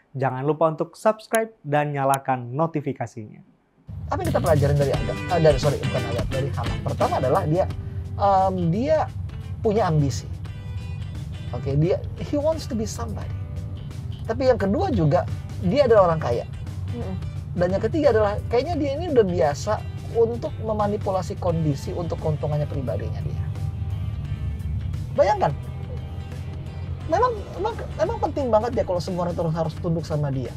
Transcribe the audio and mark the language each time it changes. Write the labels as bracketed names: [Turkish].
[Indonesian] Jangan lupa untuk subscribe dan nyalakan notifikasinya. Apa yang kita pelajarin dari dari Haman? Pertama adalah dia punya ambisi. [English] Oke, he wants to be somebody. [Indonesian] Tapi yang kedua juga dia adalah orang kaya. Dan yang ketiga adalah kayaknya dia ini udah biasa untuk memanipulasi kondisi untuk keuntungannya pribadinya dia. Bayangkan, memang penting banget ya kalau semua orang harus tunduk sama dia.